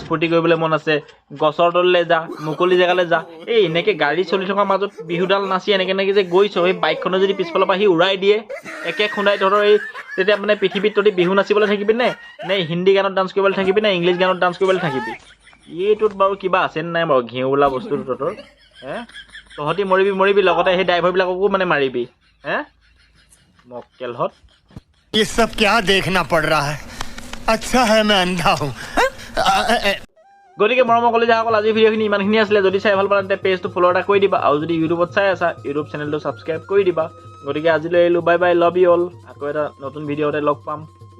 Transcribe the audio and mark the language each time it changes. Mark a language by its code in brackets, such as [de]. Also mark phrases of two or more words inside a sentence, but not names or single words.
[as] ফূৰ্তি কৰিবলৈ মন আছে গছৰ তললৈ যা মুকলি জেগালৈ যা এই এনেকৈ গাড়ী চলি থকাৰ মাজত বিহুডাল নাচি এনেকৈ যে গৈছ সেই বাইকখনো যদি পিছফালৰ পৰা সি উৰাই দিয়ে একে খুন্দাই তহঁতৰ এই তেতিয়া মানে পৃথিৱীত তহঁতি বিহু নাচিবলৈ থাকিবি নে হিন্দী গানত ডান্স কৰিবলৈ থাকিবি নে ইংলিছ গানত ডান্স কৰিবলৈ থাকিবি এইটোত বাৰু কিবা আছেনে নাই বাৰু ঘিউ বোলা বস্তুটো তহঁতৰ তহঁতি মৰিবি লগতে সেই ড্ৰাইভাৰবিলাককো মানে মাৰিবি মক্কেলহঁত [hi] ये सब क्या देखना पड़ रहा है अच्छा है मैं अंधा हूँ [as] গতিকে মৰমৰ কলিজাসকল আজি ভিডিঅ'খিনি ইমানখিনি আছিলে যদি চাই ভাল পালে তেন্তে পেজটো ফ'ল' এটা কৰি দিবা আৰু যদি ইউটিউবত চাই আছা ইউটিউব চেনেলটো ছাবস্ক্ৰাইব কৰি দিবা গতিকে আজিলৈ আহিলোঁ [en] bye bye love you all [as] আকৌ এটা নতুন ভিডিঅ'তে লগ পাম